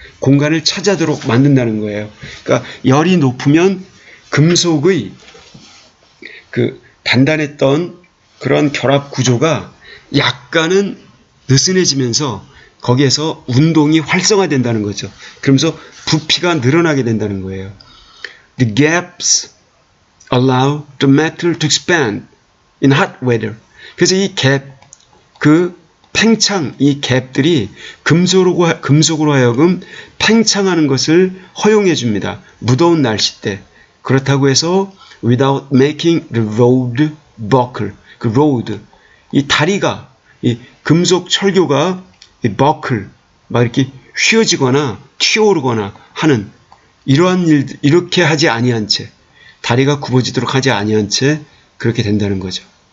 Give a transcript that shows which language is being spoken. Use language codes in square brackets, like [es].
[ko] 공간을 차지하도록 만든다는 거예요. 그러니까 열이 높으면 금속의 그 단단했던 그런 결합 구조가 약간은 느슨해지면서 거기에서 운동이 활성화된다는 거죠. 그러면서 부피가 늘어나게 된다는 거예요. [en] The gaps allow the metal to expand in hot weather. [ko] 그래서 이 갭, 그 팽창, 이 갭들이 금속으로 하여금 팽창하는 것을 허용해 줍니다. 무더운 날씨 때. 그렇다고 해서 [en] without making the road buckle. [ko] 그 road, 이 다리가, 이 금속 철교가 이 buckle, 막 이렇게 휘어지거나 튀어오르거나 하는 이러한 일들, 이렇게 하지 아니한 채, 다리가 굽어지도록 하지 아니한 채 그렇게 된다는 거죠.